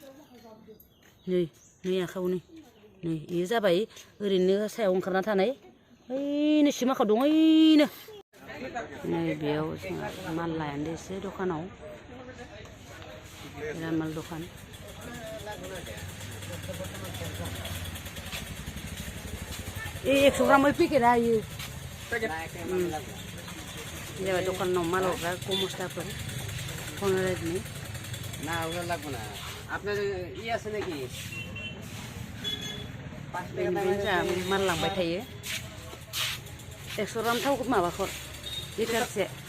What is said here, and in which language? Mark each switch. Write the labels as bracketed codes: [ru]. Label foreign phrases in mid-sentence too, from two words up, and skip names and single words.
[brx] नै आखायाव नै बेयो जाबाय ओरैनो सायाव ओंखारना थानाय ओइनो सिमाखाव दं ओइनो नै बेयाव जोंहा माल लायानो एसे दखानाव माल दखान ए 100 [en] gram packet [brx] आयो जाबाय दखानाव माल हरग्रा कमस्टाफोर फन रायज्लायनि [bn] না ওগুলো লাগবে না আপনার ই আছে নাকি [brx] माल लांबाय थायो 100 ग्राम थावखौ माबाखौ लिटारसे